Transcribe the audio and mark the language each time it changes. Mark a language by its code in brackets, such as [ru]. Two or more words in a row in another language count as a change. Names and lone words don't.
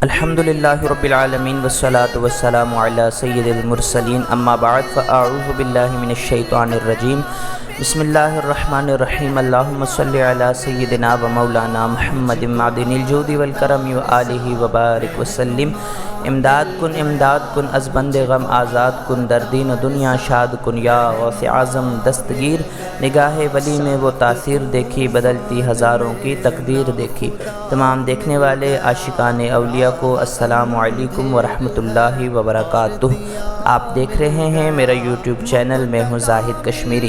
[ar] الحمدللہ رب العالمین والصلاة والسلام علی سید المرسلین اما بعد فاعوذ باللہ من الشیطان الرجیم بسم اللہ الرحمن الرحیم اللہم صلی علی سیدنا و مولانا محمد معدن الجود والکرم وآلہ وبارک وسلم [fa] امداد کن از بند غم آزاد کن در دین و دنیا شاد کن یا غوث اعظم دستگیر [ur] نگاہ ولی میں وہ تاثیر دیکھی بدلتی ہزاروں کی تقدیر دیکھی۔ تمام دیکھنے والے عاشقان اولیاء کو [ar] السلام علیکم ورحمۃ اللہ وبرکاتہ۔ [ur] آپ دیکھ رہے ہیں میرا یوٹیوب چینل، میں ہوں زاہد کشمیری۔